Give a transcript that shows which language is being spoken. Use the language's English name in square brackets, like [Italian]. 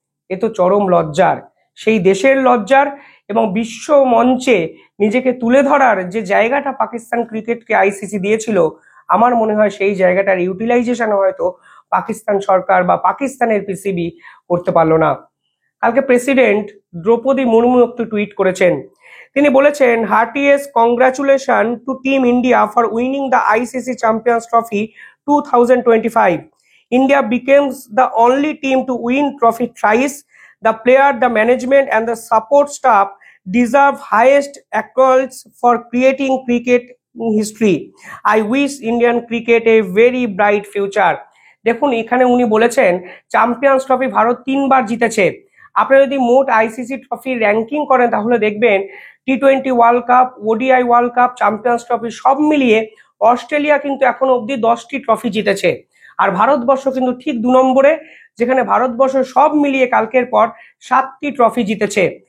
[Bangla] এ তো চরম লজ্জার। সেই দেশের লজ্জার এবং বিশ্ব মঞ্চে নিজেকে তুলে ধরার যে জায়গাটা পাকিস্তান ক্রিকেটকে আইসিসি দিয়েছিল, আমার মনে হয় সেই জায়গাটার ইউটিলাইজেশন হয়তো পাকিস্তান সরকার বা পাকিস্তানের পিসিবি করতে পারলো না। কালকে প্রেসিডেন্ট দ্রৌপদী মুর্মু একটু টুইট করেছেন। তিনি বলেছেন, [English] Heartiest congratulation to team India for winning the ICC champions trophy 2025. India becomes the only team to win trophy thrice. The player, the management and the support staff deserve highest accolades for creating cricket history. I wish Indian cricket a very bright future. [Bangla] দেখুন এখানে উনি বলেছেন champions trophy Bharat 3বার জিতেছে। আপনারা যদি মোট ICC trophy ranking করেন তাহলে দেখবেন T20 world cup, ODI world cup, champions trophy সব মিলিয়ে অস্ট্রেলিয়া কিন্তু এখনো অব্দি 10টি ট্রফি জিতেছে। আর ভারতবর্ষ কিন্তু ঠিক 2 নম্বরে, যেখানে ভারতবর্ষ সব মিলিয়ে কালকের পর 7টি ট্রফি জিতেছে।